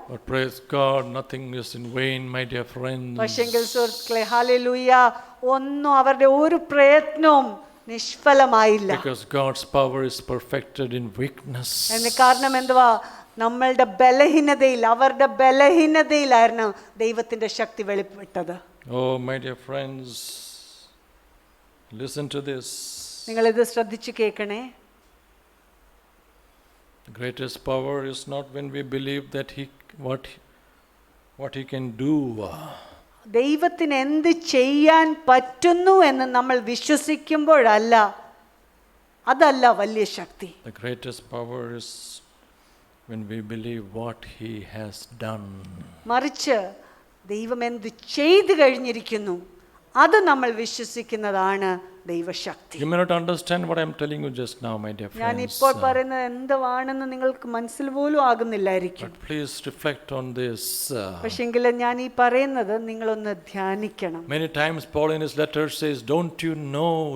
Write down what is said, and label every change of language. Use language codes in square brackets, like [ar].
[en] But praise God, nothing is in vain, my dear friends. [ml] പക്ഷെങ്കിൽ സുഹൃത്തുക്കളെ, hallelujah, ഒന്നും അവരുടെ ഒരു പ്രയത്നവും നിഷ്ഫലമായില്ല. [en] Because God's power is perfected in weakness. [ml] അതിന് കാരണം എന്തുവാ? നമ്മളുടെ ബലഹീനതയിൽ, അവരുടെ ബലഹീനതയിലായിരുന്നു ദൈവത്തിന്റെ ശക്തി വെളിപ്പെട്ടത്. [en] Oh, my dear friends, listen to this. [ml] നിങ്ങളിത് ശ്രദ്ധിച്ചു കേൾക്കണേ. [en] The greatest power is not when we believe that what he can do. [ml] ദൈവത്തിന് എന്ത് ചെയ്യാൻ പറ്റുന്നു എന്ന് നമ്മൾ വിശ്വസിക്കുമ്പോഴല്ല, അതല്ല വലിയ ശക്തി. [en] The greatest power is when we believe what he has done. [ml] മറിച്ച് ദൈവം എന്ത് ചെയ്തു കഴിഞ്ഞിരിക്കുന്നു അത് നമ്മൾ വിശ്വസിക്കുന്നതാണ് ദൈവശക്തി. [en] You may not understand what I am telling you just now, my dear [ml] ഞാൻ [en] friends. [ml] ഇപ്പോൾ പറയുന്നത് എന്താണെന്ന് നിങ്ങൾക്ക് മനസ്സിൽ പോലും ആകുന്നില്ലായിരിക്കും. [en] But please reflect on this. [ml] പക്ഷെങ്കിൽ ഞാൻ ഈ പറയുന്നത് നിങ്ങളൊന്ന് ധ്യാനിക്കണം. [en] Many times Paul in his letter says, don't you know.